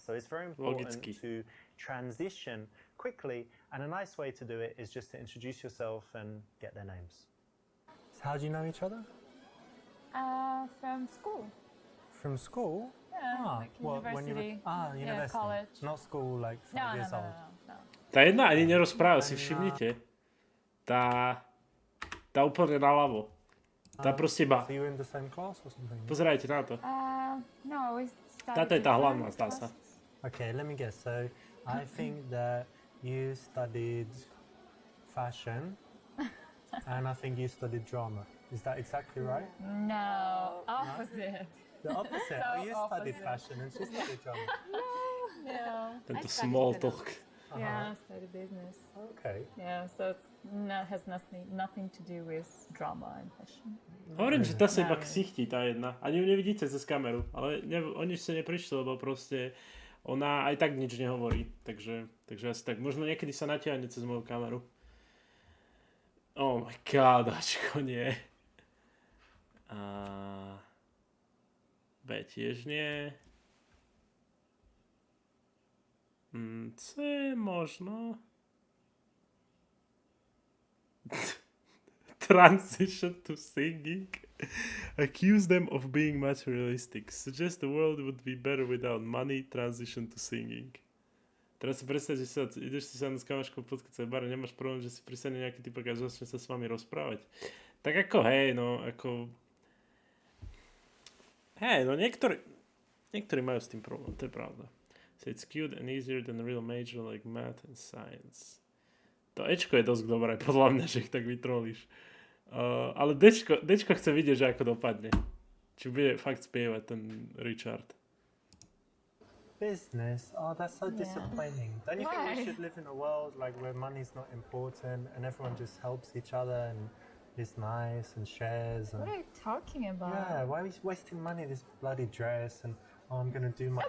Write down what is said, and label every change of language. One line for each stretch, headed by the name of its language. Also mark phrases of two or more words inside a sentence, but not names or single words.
English: So it's very important to transition quickly, and a nice way to do it is just to introduce yourself and get their names. So how do you know each other? From school. From school? Yeah, like university. University. Yeah, college. Not school like 5 years old. No.
Slovak: Tá jedna ani nerozpráva, si všimnite. Tá úplne naľavo. Tá proste iba.
English: So you were in the same class or something?
Slovak: Pozerajte na to.
English: No, we started
Slovak: Táto je tá
English: different
Slovak: hlavná, zdá sa.
English: classes. Okay, let me guess. So I think that you studied fashion, and I think you studied drama. Is that exactly right? No, opposite. The opposite. So You studied opposite. fashion and she studied drama. No.
Slovak: Tento
English: small talk. Yeah, study business. Okay. Yeah, so it's has nothing to do with drama and fashion.
Slovak: Hovorím, že tá sa iba ksichtí, tá jedna. Ani ju nevidíte cez kameru, ale oni ste neprišli, lebo proste ona aj tak nič nehovorí. Takže asi tak. Možno niekedy sa natiahne cez moju kameru.
English: Oh my god,
Slovak: Ačko, nie. B tiež nie. C možno.
English: Transition to singing. Accuse them of being materialistic. Suggest the world would be better without money. Transition to singing.
Slovak: Teraz si predstav, že ideš si sadnúť s kamoškou v podcastove bare, nemáš problém, že si prísane nejaký typok a začne sa s vami rozprávať. Tak ako hej, no ako... Hej, no niektorí majú s tým problém, to je pravda.
English: So it's cute and easier than a real major like math and science.
Slovak: To Ečko je dosť dobré, podľa mňa, že ich tak vytrolíš. Ale Dčko chce vidieť, že ako dopadne. Či bude fakt spievať ten Richard.
English: Business? Oh, that's so disappointing. Don't you think we should live in a world like where money's not important and everyone just helps each other and is nice and shares? And What are you talking about? yeah, why are we wasting money this bloody dress and I'm gonna do my